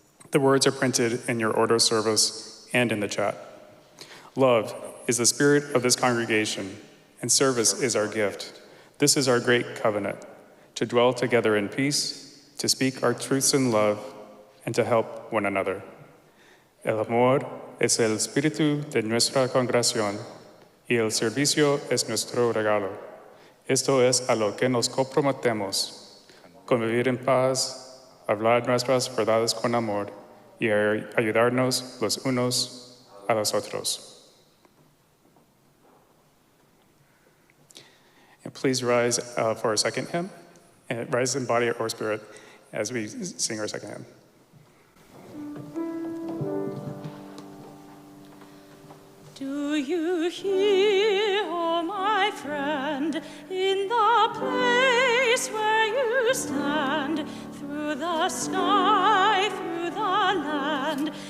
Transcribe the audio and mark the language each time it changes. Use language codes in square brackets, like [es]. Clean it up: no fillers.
[en] The words are printed in your order of service and in the chat. Love is the spirit of this congregation, and service is our gift. This is our great covenant, to dwell together in peace, to speak our truths in love, and to help one another. [es] El amor es el espíritu de nuestra congregación, y el servicio es nuestro regalo. Esto es a lo que nos comprometemos, convivir en paz, hablar nuestras verdades con amor y ayudarnos los unos a los otros. [en] And please rise for our second hymn, and rise in body or spirit as we sing our second hymn. Do you hear, oh my friend, in the place where you stand, through the sky, through the land?